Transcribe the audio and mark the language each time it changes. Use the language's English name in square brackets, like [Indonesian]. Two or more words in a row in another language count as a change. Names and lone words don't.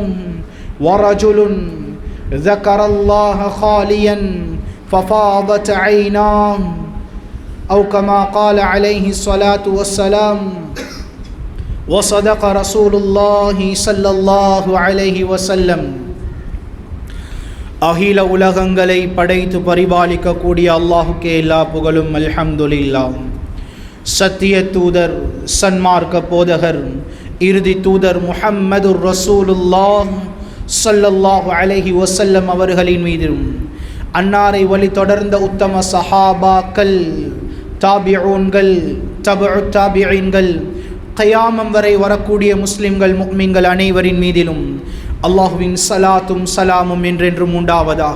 [Arabic] ورجل ذكر الله خاليا ففاضت عيناه أو كما قال عليه الصلاة والسلام وصدق رسول الله صلى الله عليه وسلم [Tamil] அகில உலகங்களை படைத்து பரிபாலிக்கக்கூடிய அல்லாஹுக்கே எல்லா புகழும் அல்ஹம்துலில்லாஹ். சத்திய தூதர் சன்மார்க்க போதகர் இறுதி தூதர் [Arabic] محمد رسول الله صلى الله عليه وسلم [Tamil] அவர்களின் மீதும் அன்னாரை வழி தொடர்ந்த உத்தம சஹாபாக்கள் தாபிஊன்கள் தபஉ தாபிஈன்கள் கியாமம் வரை வரக்கூடிய முஸ்லிம்கள் முஃமின்கள் அனைவரின் மீதிலும் அல்லாஹுவின் சலாத்தும் சலாமும் என்றென்றும் உண்டாவதாக.